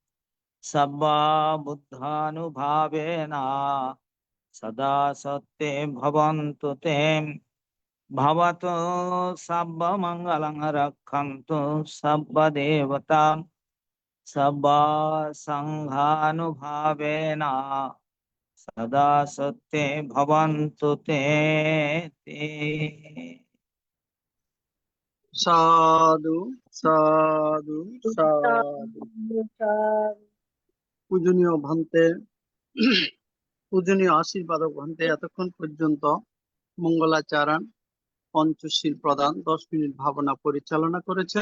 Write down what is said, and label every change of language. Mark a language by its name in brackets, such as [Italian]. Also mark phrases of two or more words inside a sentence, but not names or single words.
[Pali] सर्वबुद्धानुभावेन सदा सत्ये भवन्तु ते भवतु सर्वमङ्गलं रक्षन्तु सर्वदेवतां सर्वसङ्घानुभावेन सदा सत्ये भवन्तु ते [Bangla] সাধু সাধু সাধু। পূজনীয় ভান্তে, পূজনীয় আশীর্বাদক ভান্তে এতক্ষণ পর্যন্ত মঙ্গলাচরণ পঞ্চশীল প্রদান 10 মিনিট ভাবনা পরিচালনা করেছেন।